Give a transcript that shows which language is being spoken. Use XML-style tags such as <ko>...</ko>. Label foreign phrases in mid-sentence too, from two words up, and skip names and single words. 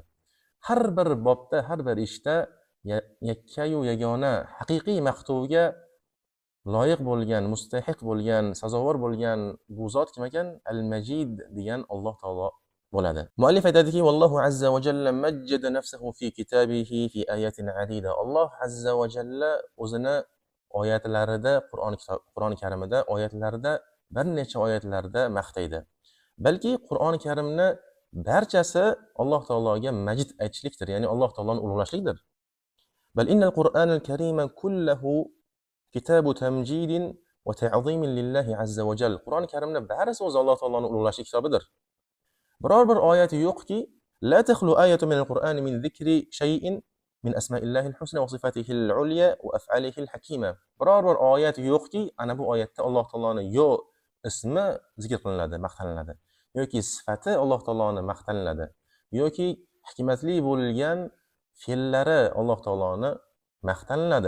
<uz>Har bir bobda, har bir ishda yakkayu yagona haqiqiy maqtovga loyiq bo'lgan, mustahiq bo'lgan, sazovor bo'lgan bu zot kim ekan? Al-Majid degan Alloh taolo bo'ladi. Muallif aytadiki,</uz> <ar>والله عز وجل مجد نفسه في كتابه في آيات عديدة.</ar> <uz>Alloh</uz> <ar>عز وجل</ar> <uz>o'zini oyatlarida, Qur'oni Karimida oyatlarida bir necha oyatlarda maqtaydi. Balki Qur'oni Karimni barchasi Alloh taologa majid aytishlikdir, ya'ni Alloh taoloni ulug'lashlikdir.</uz> <ar>بل إن القرآن الكريم كله كتاب تمجيد وتعظيم لله عز وجل.</ar> <uz>Qur'oni Karimni barisi o'zi Alloh taoloning ulug'lashlik kitobidir. Biror bir oyati yo'qki,</uz> <ar>لا تخلو آية من القرآن من ذكر شيء من أسماء الله الحسنى وصفاته العليا وأفعاله الحكيمة.</ar> <uz>Biror bir oyat yo'qki, ana bu oyatda Alloh taoloning yo ismi zikr qilinadi, maqtaniladi, yoki sifati Alloh taoloning maqtaniladi, yoki hikmatli bo'lgan fe'llari Alloh taoloning maqtaniladi.</uz>